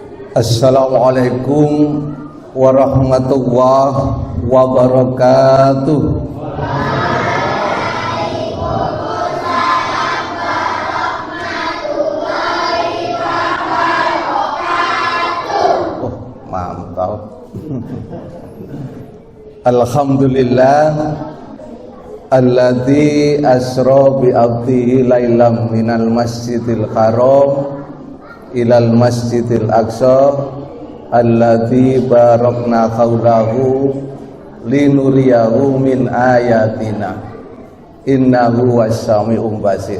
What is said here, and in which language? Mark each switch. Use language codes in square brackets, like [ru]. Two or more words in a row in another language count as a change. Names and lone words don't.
[ar] السلام عليكم ورحمة الله وبركاته. [id] Oh, mantap. [ar] الحمد لله الذي أسرى بعبده ليلا من المسجد الحرام إلى المسجد الأقصى الذي باركنا حوله لنريه من آياتنا إنه السميع البصير.